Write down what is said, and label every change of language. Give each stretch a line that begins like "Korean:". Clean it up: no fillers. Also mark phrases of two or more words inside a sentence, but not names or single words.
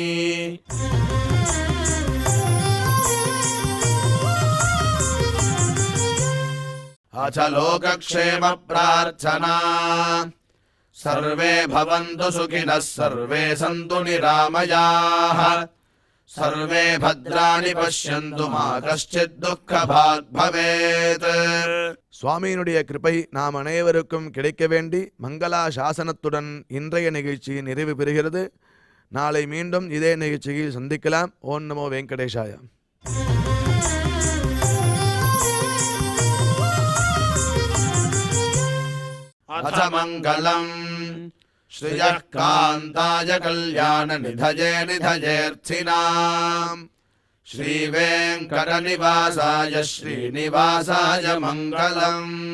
Sanskrit: अथ लोकक्षेम प्रार्थना सर्वे भवन्तु सुखिनः सर्वे सन्तु निरामयाः सर्वे भद्राणि पश्यन्तु मा कश्चित् दुःखभाग् भवेत्.
Tamil: சுவாமியினுடைய கிருபை நாம் அனைவருக்கும் கிடைக்க வேண்டி மங்களா சாசனத்துடன் இன்றைய நிகழ்ச்சி நிறைவு பெறுகிறது. நாளை மீண்டும் இதே நிகழ்ச்சியில் சந்திக்கலாம்.
Sanskrit: ॐ नमो वेङ्कटेशाय. अथ मङ्गलम् श्रियः कान्ताय कल्याणनिधये निधयेऽर्थिनाम् श्रीवेङ्कटनिवासाय श्रीनिवासाय मङ्गलम्.